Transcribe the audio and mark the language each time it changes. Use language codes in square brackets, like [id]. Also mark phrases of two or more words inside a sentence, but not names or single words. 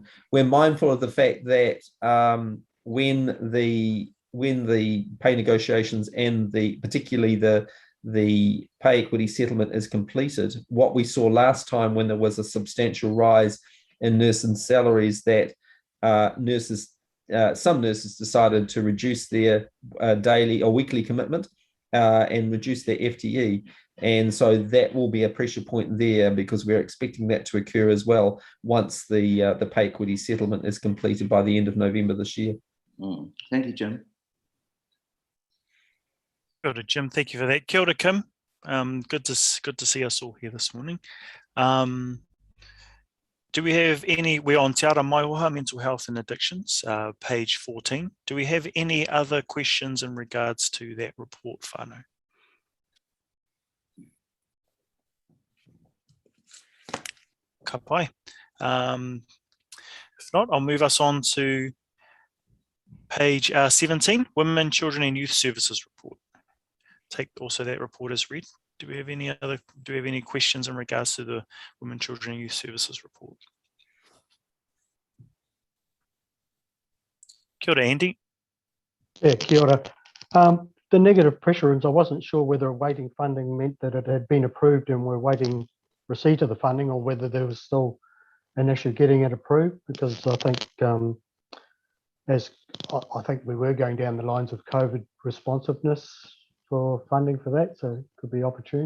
[en] We're mindful of the fact that when the pay negotiations and particularly the pay equity settlement is completed, what we saw last time when there was a substantial rise in nurses' salaries, that some nurses decided to reduce their daily or weekly commitment and reduce their FTE. And so that will be a pressure point there, because we're expecting that to occur as well once the pay equity settlement is completed by the end of November this year. Thank you, Jim. [mi] Kia ora, [en] Jim. Thank you for that. [mi] Kia ora, [en] Kim. Good to see us all here this morning. Do we have any? We're on Te Ara Maihoha, Mental Health and Addictions, page 14. Do we have any other questions in regards to that report, whānau? [mi] Ka pai. [en] If not, I'll move us on to page 17, Women, Children and Youth Services report. Take also that report as read. Do we have any questions in regards to the Women, Children and Youth Services report? [mi] Kia ora, Andy. Yeah, kia ora. [en] The negative pressure rooms, I wasn't sure whether awaiting funding meant that it had been approved and we're waiting receipt of the funding, or whether there was still an issue getting it approved, because I think I think we were going down the lines of COVID responsiveness for funding for that, so it could be opportune.